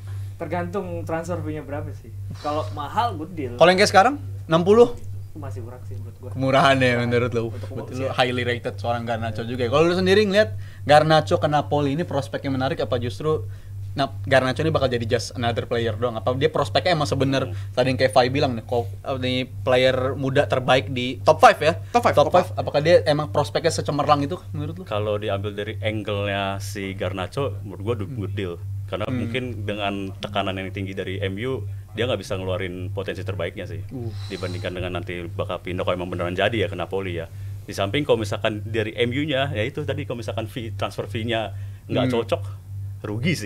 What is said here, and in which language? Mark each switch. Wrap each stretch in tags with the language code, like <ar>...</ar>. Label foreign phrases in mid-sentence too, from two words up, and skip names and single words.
<id>Tergantung</id> <en>transfer fee-</en> <id>nya berapa sih. Kalau mahal</id> <en>good deal.</en> <id>Kalau yang kayak sekarang 60 Masih kurang sih menurut gua. kemurahan ya menurut lu. Betul lu</id> <en>highly rated</en> <id>seorang Garnacho juga ya. Kalau lu sendiri ngeliat Garnacho ke Napoli ini prospeknya menarik apa justru Garnacho ini bakal jadi</id> <en>just another player</en> <id>doang? Apa dia prospeknya emang sebener tadi yang kayak Fai bilang nih, nih player muda terbaik di top 5 ya?</id> <en>Top five, top 5.</en> <id>Apakah dia emang prospeknya secemerlang itu menurut lu? Kalau diambil dari angle-nya si Garnacho, menurut gua</id> <en>good deal.</en> <id>Karena mungkin dengan tekanan yang tinggi dari MU, dia nggak bisa ngeluarin potensi terbaiknya sih. Dibandingkan dengan nanti bakal pindah kalau emang beneran jadi ya ke Napoli ya. Di samping kalau misalkan dari MU-nya, ya itu tadi kalau misalkan</id> <en>transfer fee-</en> <id>nya nggak cocok, rugi sih.</id>